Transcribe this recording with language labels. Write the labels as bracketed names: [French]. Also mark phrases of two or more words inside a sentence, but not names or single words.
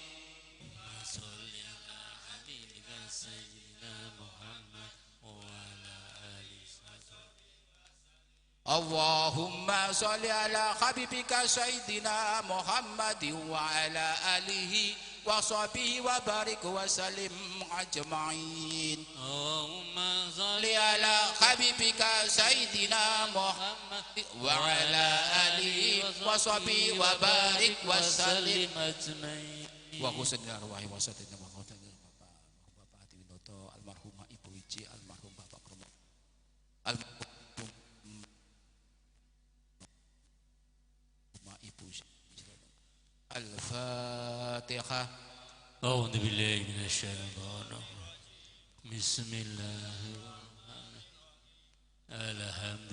[Arabic] اللهم صل على حبيبك سيدنا محمد وعلى آله وصحبه وبارك وسلم أجمعين اللهم صل على حبيبك سيدنا محمد وعلى آله وصحبه وبارك وسلم أجمعين وحسن [Javanese] arwah wasadina Bapak Ati Winoto almarhumah Ibu Iji almarhum Bapak Kromo [Arabic] الفاتحة أعوذ بالله من الشيطان بسم الله الحمد